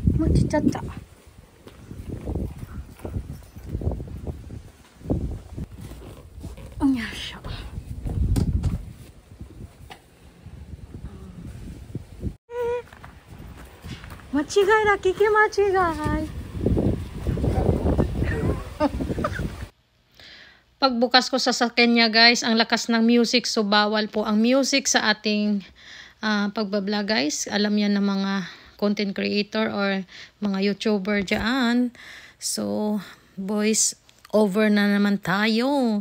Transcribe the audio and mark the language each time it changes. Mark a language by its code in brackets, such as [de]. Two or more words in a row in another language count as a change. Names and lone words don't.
[ja] ちっちゃった。よいしょ。間違いだ、聞き間違い。 [tl] Pagbukas ko sa sasakyan niya guys, ang lakas ng music, so bawal po ang music sa ating pagbablog guys. Alam yan ng mga [en] content creator [tl] or mga YouTuber dyan. So, boys, over na naman tayo.